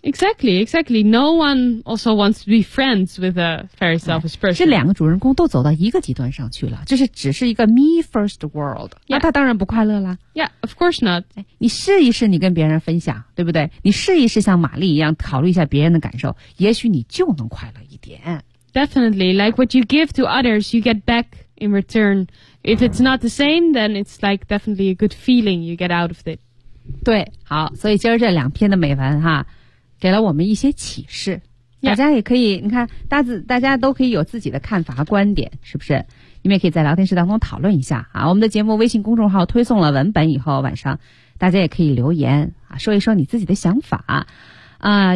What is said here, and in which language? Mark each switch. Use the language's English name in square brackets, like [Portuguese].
[English] Exactly, exactly. No one also wants to be friends with a very selfish person. [Chinese] 这两个主人公都走到一个极端上去了，这是只是一个 [English] me first world。 [Chinese] 那、 [English] yeah. [Chinese] 他当然不快乐了。 [English] Yeah, of course not. [Chinese] 你试一试，你跟别人分享，对不对？你试一试像玛丽一样考虑一下别人的感受，也许你就能快乐一点。 [English] Definitely, like what you give to others, you get back in return. If it's not the same, then it's like definitely a good feeling you get out of it. [Chinese] 对，好，所以今儿这两篇的美文哈，给了我们一些启示。 [English] Yeah. [Chinese] 大家也可以，你看，大家都可以有自己的看法观点，是不是？你们也可以在聊天室当中讨论一下啊。我们的节目微信公众号推送了文本以后，晚上大家也可以留言啊，说一说你自己的想法啊。